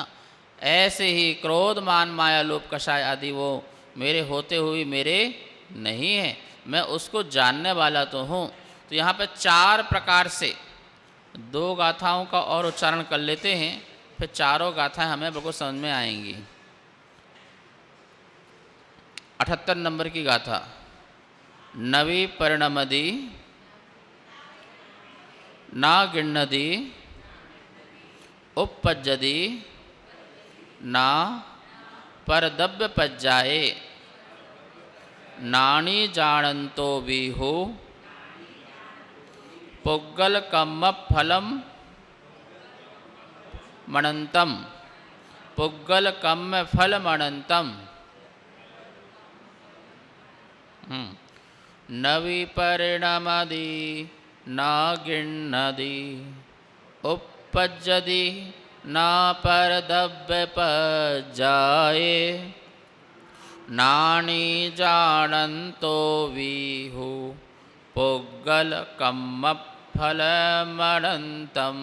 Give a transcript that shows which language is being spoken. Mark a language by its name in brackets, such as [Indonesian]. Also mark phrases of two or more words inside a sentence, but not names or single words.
[Hindi] ऐसे ही क्रोध मान माया लोभ कषाय आदि वो मेरे होते हुए मेरे नहीं है, मैं उसको जानने वाला तो हूँ। तो यहाँ पे 4 प्रकार से 2 गाथाओं का और उच्चारण कर लेते हैं, फिर चारों गाथाएं हमें बिल्कुल समझ में आएंगी। 78 नंबर की गाथा। [Prakrit languages] नवी परिणमदी ना गिण्णदी उपपज्जदी ना परदब्य पज्जाए नाणी जानंतो विहु पुग्गल कम्म फलम मणंतम पुग्गल कम्म फल मणंतम। नवी परिणमदी ना गिण्णदी उपपज्जदी ना परदब्य पज्जाए नाणी जानंतो विहु पुग्गल कम्म फल मणंतम।